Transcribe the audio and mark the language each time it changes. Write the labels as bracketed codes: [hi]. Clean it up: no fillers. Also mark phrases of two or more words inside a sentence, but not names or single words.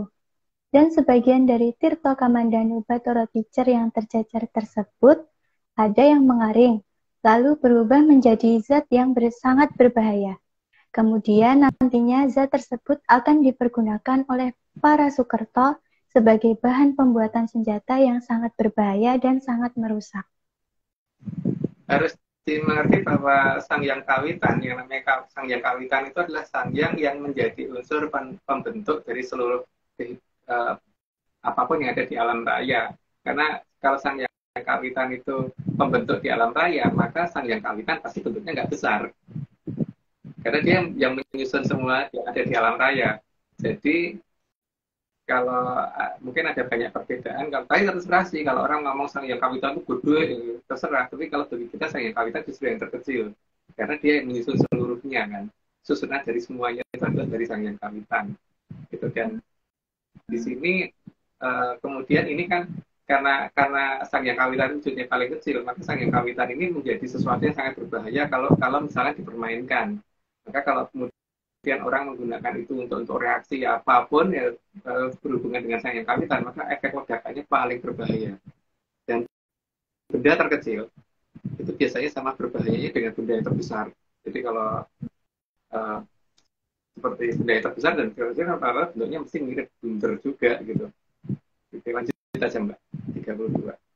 [id] Dan sebagian dari Tirto Kamandanu Bathara Teacher yang tercecer tersebut ada yang mengaring, lalu berubah menjadi zat yang sangat berbahaya. Kemudian nantinya zat tersebut akan dipergunakan oleh para Soekerto sebagai bahan pembuatan senjata yang sangat berbahaya dan sangat merusak. Harus dimengerti bahwa sangyang kawitan, yang namanya sangyang kawitan itu adalah sangyang yang menjadi unsur pembentuk dari seluruh apapun yang ada di alam raya. Karena kalau sangyang kawitan itu pembentuk di alam raya, maka sangyang kawitan pasti bentuknya nggak besar. Karena dia yang menyusun semua yang ada di alam raya. Jadi kalau mungkin ada banyak perbedaan, kalau tadi terserah sih, kalau orang ngomong sangyang kawitan itu gede, terserah. Tapi kalau bagi kita sangyang kawitan justru yang terkecil, karena dia yang menyusun seluruhnya kan. Susunan dari semuanya itu adalah dari sangyang kawitan. Gitu. Dan di sini kemudian ini kan karena sangyang kawitan wujudnya paling kecil, maka sangyang kawitan ini menjadi sesuatu yang sangat berbahaya kalau misalnya dipermainkan. Maka kalau kemudian orang menggunakan itu untuk reaksi apapun ya berhubungan dengan sangyang kawitan, maka efek ledakannya paling berbahaya. Dan benda terkecil itu biasanya sama berbahayanya dengan benda yang terbesar. Jadi kalau seperti benda yang terbesar dan kecil, apa bentuknya mesti mirip bundar juga gitu. Oke, lanjut aja Mbak. 32.